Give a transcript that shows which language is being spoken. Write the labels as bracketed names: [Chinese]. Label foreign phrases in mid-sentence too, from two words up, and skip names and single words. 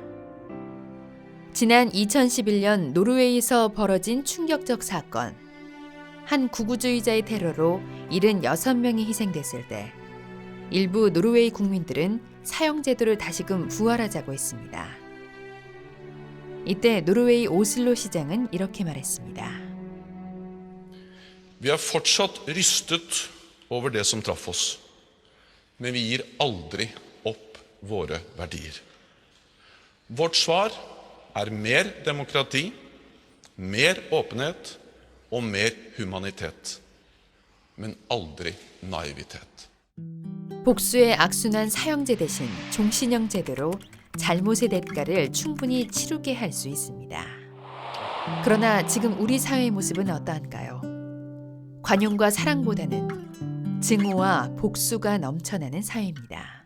[Korean] 지난 2011년 노르웨이에서 벌어진 충격적 사건. 한 구구주의자의 테러로 76명이 희생됐을 때 일부 노르웨이 국민들은 사형제도를 다시금 부활하자고 했습니다. 이때 노르웨이 오슬로 시장은 이렇게 말했습니다. [Norwegian] Vi er fortsatt rystet over det som traff oss, men vi gir aldri opp våre verdier. Vårt svar er mer demokrati, mer åpenhet og mer humanitet, men aldri naivitet. [Korean] 복수의 악순환 사형제 대신 종신형 제도로 잘못의 대가를 충분히 치르게 할 수 있습니다. 그러나 지금 우리 사회의 모습은 어떠한가요? 관용과 사랑보다는 증오와 복수가 넘쳐나는 사회입니다.